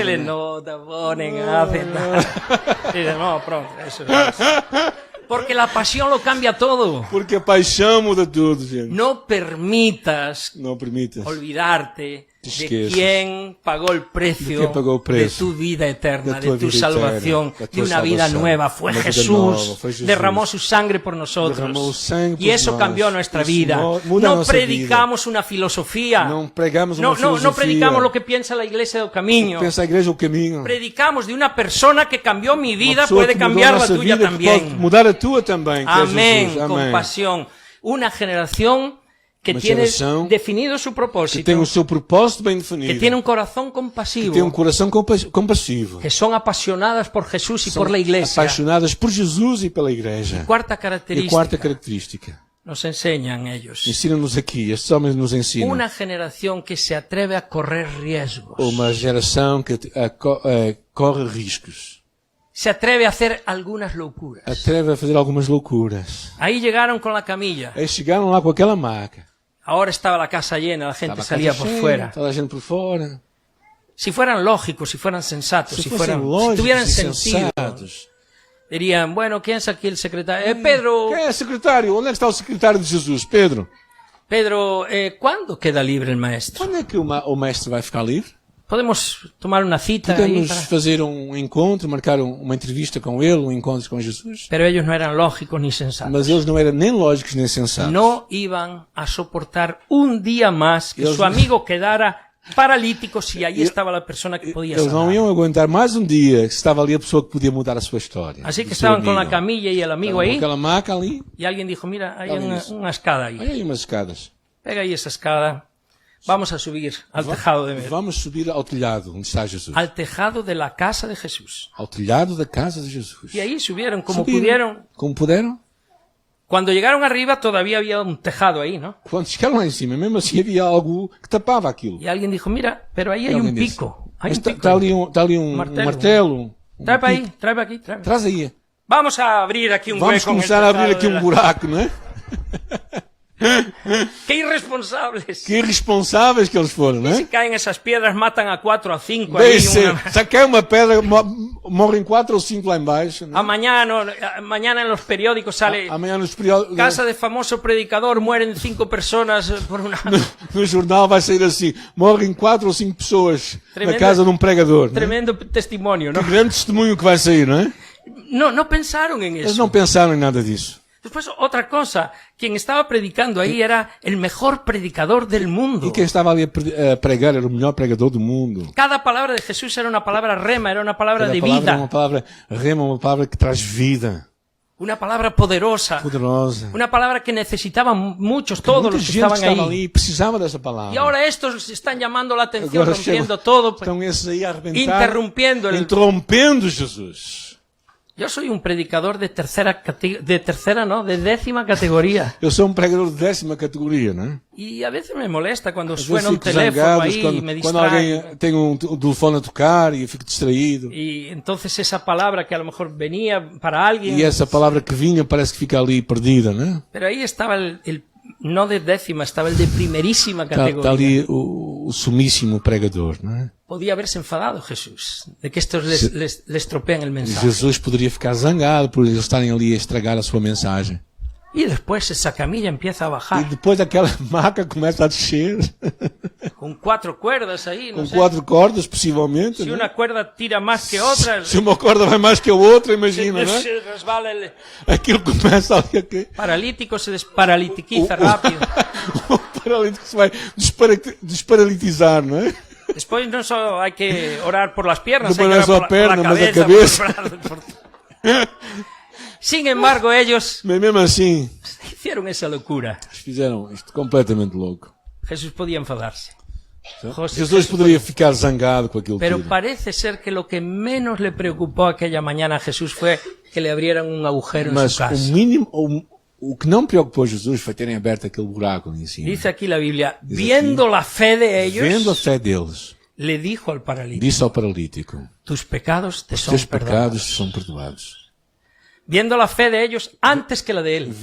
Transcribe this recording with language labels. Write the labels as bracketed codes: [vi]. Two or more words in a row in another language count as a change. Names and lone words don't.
[es] se les ¿no? nota, ponen, hacen. Y dicen, no, pronto, eso es. Porque la pasión lo cambia todo. [pt] Porque a paixão muda tudo, gente. [es] No permitas [pt] Não permitas [es] olvidarte [pt] te de esqueças [es] quién pagó el de precio [pt] quem pagou o de preço [es] tu vida eterna, [pt] da [es] de [pt] tua [es] tu [pt] vida [es] salvación, [pt] eterna, da [es] de [pt] tua [es] una vida [pt] salvação, [es] nueva. Fue [pt] uma vida [es] Jesús, [pt] nova, foi Jesus. [es] derramó su sangre por [pt] Derramou o [es] nosotros. [pt] sangue [es] Y [pt] por [es] eso [pt] nós. [es] cambió nuestra [pt] Isso [es] vida. [pt] muda a [es] No [pt] nossa [es] predicamos una filosofía. [pt] vida. Não pregamos uma [es] No [pt] filosofia. [es] predicamos lo que piensa la iglesia del camino. [pt] Pensa a igreja o caminho. [es] Predicamos de una persona que cambió mi [pt] Uma [es] vida, [pt] pessoa [es] puede [pt] que mudou a [es] cambiar la [pt] nossa [es] tuya [pt] vida, que pode [es] también. [pt] mudar a tua também, que é [es] Amén, [pt] Jesus. Amém. [es] compasión. Una generación que [pt] Uma [es] tiene [pt] geração [es] definido su [pt] Que [es] propósito, [pt] tem o seu propósito bem [es] que [pt] definido. [es] tiene un corazón [pt] Que [es] compasivo, [pt] tem um coração compassivo. [es] que son apasionadas por Jesús y [pt] São [es] por la iglesia. [pt] apaixonadas por Jesus e pela igreja. [es] Cuarta [pt] E a [es] característica, [pt] quarta característica. [es] nos enseñan ellos. [pt] Ensina-nos aqui, estes homens nos ensinam. [es] Una generación que se atreve a correr riesgos. [pt] Uma geração que corre riscos. [es] Se atreve a hacer algunas locuras. [pt] Atreve a fazer algumas loucuras. [es] Ahí llegaron con la camilla. [pt] Aí chegaram lá com aquela maca. [es] Ahora estaba la casa llena, la gente [pt] Estava a [es] salía [pt] casa [es] por [pt] cheia, [es] fuera. [pt] toda a gente por fora. [es] Si fueran lógicos, si fueran sensatos, [pt] Se [es] si [pt] fossem [es] si [pt] lógicos [es] tuvieran [pt] e [es] sentido, [pt] sensatos. [es] dirían, bueno, ¿quién es aquí el secretario? [pt] Pedro, Quem é secretário? Onde é que está o secretário de Jesus? Pedro. [es] ¿cuándo queda libre el maestro? [pt] Quando é que o mestre vai ficar livre? [es] ¿Podemos tomar una cita ahí [pt] Podemos [es] para... [pt] fazer um encontro, marcar uma entrevista com ele, um encontro com Jesus? [es] Pero ellos no eran lógicos ni sensatos. [pt] Mas eles não eram nem lógicos nem sensatos. [es] No iban a soportar un día más que Ellos su no- amigo quedara paralítico si ahí estaba la persona que podía [pt] Eles não [es] sanar. [pt] iam aguentar mais um dia que estava ali a pessoa que podia mudar a sua história. [es] Así que [pt] do seu [es] estaban con la [pt] amigo. [es] camilla y el amigo [pt] Estavam com [es] ahí, [pt] aquela maca ali. [es] y alguien dijo, mira, hay Alguien una, dice, una escada ahí. [pt] Olha aí umas escadas. [es] Pega ahí esa escada. Vamos a subir al tejado de [pt] Vamos subir ao telhado onde está Jesus. [es] al tejado de la casa de Jesús. [pt] Ao telhado da casa de Jesus. [es] Y ahí subieron como [pt] Subiram. [es] pudieron. [pt] Como puderam. [es] Cuando llegaron arriba todavía había un tejado ahí, ¿no? [pt] Quando chegaram lá em cima, mesmo assim havia algo que tapava aquilo. [es] Y alguien dijo, mira, pero ahí hay un [pt] Alguém disse, [es] pico. Hay [pt] "Mas [es] un [pt] está [es] pico. [pt] está ali um Martelo. martelo. Um [es] Trae para [pt] pico. [es] ahí, trae para aquí, trae. [pt] Traz aí. [es] Vamos a abrir aquí un [pt] Vamos [es] hueco en el [pt] começar a abrir [es] tejado [pt] aqui [es] de [pt] um [es] la- [pt] buraco, não é? [es] ¡Qué irresponsables! [pt] Que irresponsáveis que eles foram, não [es] Si [pt] é? [es] caen esas piedras, matan a 4 a 5 ahí. [pt] Se cai uma pedra, morrem 4 ou 5 lá embaixo. Não é? [es] Mañana en los periódicos sale [pt] Amanhã nos periódicos, [es] casa de famoso predicador, mueren 5 personas por una... [pt] no jornal vai sair assim: morrem 4 ou 5 pessoas [es] Tremendo- [pt] na casa de um pregador. Não é? [es] Tremendo testimonio, ¿no? [pt] Que grande testemunho que vai sair, não é? [es] No pensaron en [pt] Eles [es] eso. [pt] não pensaram em nada disso. [es] Después, otra cosa, quien estaba predicando ahí era el mejor predicador del mundo. [pt] E quem estava ali a pregar era o melhor pregador do mundo. [es] Cada palabra de Jesús era una palabra rema, era una palabra [pt] Cada [es] de [pt] palavra é [es] vida, [pt] uma palavra rema, uma palavra que traz vida, [es] una palabra poderosa, [pt] poderosa. [es] una palabra que necesitaban muchos, todos [pt] Muita [es] los que [pt] gente [es] estaban [pt] estava [es] ahí. [pt] ali e precisava dessa palavra. [es] Y ahora estos están llamando la atención, [pt] Agora [es] rompiendo [pt] chegam- [es] todo. [pt] Estão esses aí a arrebentar, [es] Interrompendo el- [pt] interrompendo Jesus. [es] Yo soy un predicador de de décima categoría. [pt] Eu sou um pregador de 10ª categoria, não é? [es] Y a veces me molesta cuando [pt] Às [es] suena [pt] vezes [es] un [pt] fico [es] teléfono [pt] zangado [es] ahí y me [pt] quando [es] distrae. [pt] alguém tem um telefone a tocar e eu fico distraído. [es] Y entonces esa palabra que a lo mejor venía para alguien, [pt] E essa palavra que vinha parece que fica ali perdida, não é? [es] pero ahí estaba no de décima, estaba el de primerísima [pt] Está [es] categoría. [pt] ali o sumíssimo pregador, não é? [es] Podía haberse enfadado Jesús de que estos les estropean el mensaje. [pt] Jesus poderia ficar zangado por eles estarem ali a estragar a sua mensagem. [es] Y después esa camilla empieza a [pt] E [es] bajar [pt] depois aquela maca começa a descer, [es] con 4 cuerdas ahí, no [pt] com [es] sé. [pt] 4 cordas, possivelmente. [es] Si [pt] não é? [es] una cuerda tira más que otra, [pt] Se uma corda vai mais que a outra, imagina, não é? [es] se resbala el [pt] Aquilo começa ali a cair. [es] paralítico, se desparalitiquiza rápido. [pt] O paralítico se vai desparalitizar, não é? [es] Después no solo hay que orar por las piernas, Después hay que no orar solo por la [pt] piernas, mas a [es] cabeza, cabeza. por los brazos, Sin embargo, ellos [pt] Mas mesmo assim, [es] hicieron esa locura. [pt] eles fizeram isto completamente louco. [es] Jesús podía enfadarse. José, [pt] Jesus poderia ficar zangado com aquilo [es] Pero [pt] tudo. [es] parece ser que lo que menos le preocupó aquella mañana a Jesús fue que le abrieran un agujero en [pt] Mas [es] su casa. [pt] o mínimo, o que não preocupou Jesus foi terem aberto aquele buraco ali em cima. [es] Dice aquí la Biblia, viendo la fe de ellos, [pt] Vendo a fé deles, [es] le dijo al paralítico, [pt] disse ao paralítico: [es] tus pecados te son [pt] teus [es] perdonados. [pt] pecados são perdoados. [es] Viendo la fe de ellos antes que la de él.